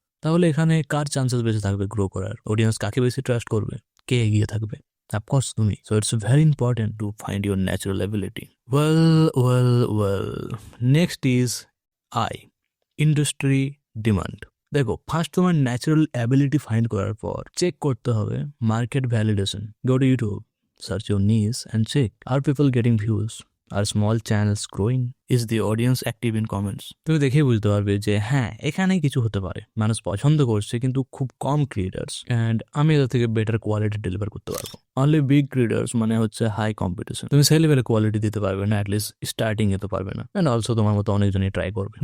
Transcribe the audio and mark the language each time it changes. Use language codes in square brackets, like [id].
[bn] তাহলে এখানে কার চান্সেস বেশি থাকবে গ্রো করার? অডিয়েন্স কাকে বেশি ট্রাস্ট করবে? কে এগিয়ে থাকবে? অফকোর্স তুমি। [en] So it's very important to find your natural ability. Well, next is I, industry demand. [bn] দেখো, ফার্স্ট তোমার ন্যাচারাল অ্যাবিলিটি ফাইন্ড করার পর চেক করতে হবে market validation. [en] Go to YouTube, search your niche and check, are people getting views, are small channels growing, is the audience active in comments? [bn] তুমি দেখেই বুঝতে পারবে যে হ্যাঁ, এখানে কিছু হতে পারে, মানুষ পছন্দ করছে কিন্তু খুব কম ক্রিয়েটার্স, অ্যান্ড আমি এদের থেকে বেটার কোয়ালিটি ডেলিভার করতে পারবো। অনলি বিগ ক্রিয়েটার্স মানে হচ্ছে হাই কম্পিটিশন। তুমি সেই লেভেলে কোয়ালিটি দিতে পারবে না, অ্যাটলিস্ট স্টার্টিং এ তো পারবে না, অ্যান্ড অলসো তোমার মতো অনেকজনই ট্রাই করবে।